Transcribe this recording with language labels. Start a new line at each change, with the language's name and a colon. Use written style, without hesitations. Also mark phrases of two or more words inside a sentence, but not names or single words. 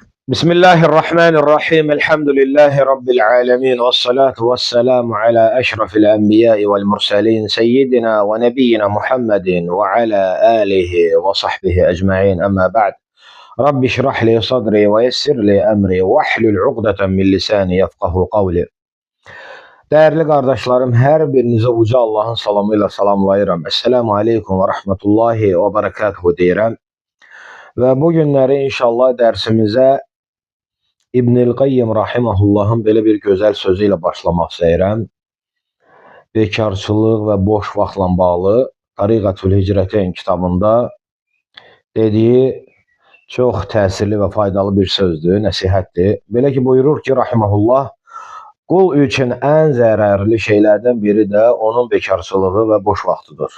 Arabic: بسم الله الرحمن الرحيم الحمد لله رب العالمين والصلاة والسلام على أشرف الأنبياء والمرسلين سيدنا ونبينا محمد وعلى آله وصحبه أجمعين أما بعد. رب اشرح لي صدري ويسر لي أمري واحلل عقدة من لساني يفقهوا قولي.
Azerbaijani: Değerli kardeşlerim, her birinize uca Allah'ın salamıyla salamlayıram.
Arabic: السلام عليكم ورحمة الله وبركاته
Azerbaijani: deyirəm. Ve bu günləri inşallah dersimize İbn-i Qayyim rahimehullahın belə bir gözəl sözü ilə başlamaq istəyirəm. Bekarçılıq və boş vaxtla bağlı Tariqatül Hicrəteyn kitabında dediyi çox təsirli və faydalı bir sözdür, nəsihətdir. Belə ki, buyurur ki, rahimehullah, qul üçün ən zərərli şeylərdən biri də onun bekarçılığı və boş vaxtıdır.